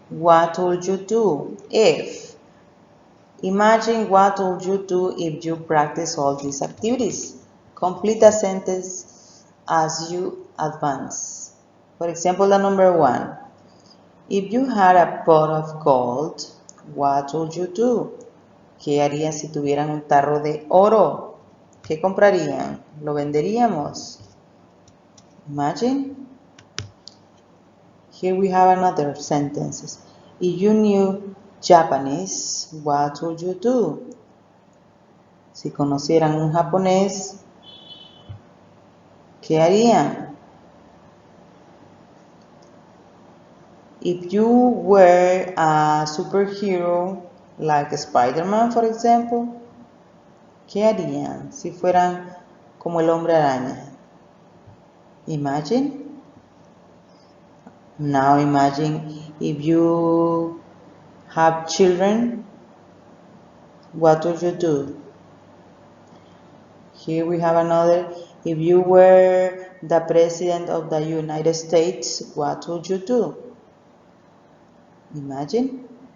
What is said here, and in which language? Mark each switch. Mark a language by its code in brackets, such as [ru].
[en] What would you do if? Imagine what would you do if you practice all these activities. Complete the sentence as you advance. For example, the number 1. If you had a pot of gold, what would you do? [es] ¿Qué harían si tuvieran un tarro de oro? ¿Qué comprarían? ¿Lo venderíamos? [en] Imagine. Here we have another sentence. If you knew Japanese, what would you do? [es] Si conocieran un japonés, ¿qué harían? [en] If you were a superhero like Spider-Man, for example, [es] ¿qué harían si fueran como el hombre araña? [en] Imagine. Now imagine if you have children, what would you do? Here we have another. If you were the President of the United States, what would you do? Imagine.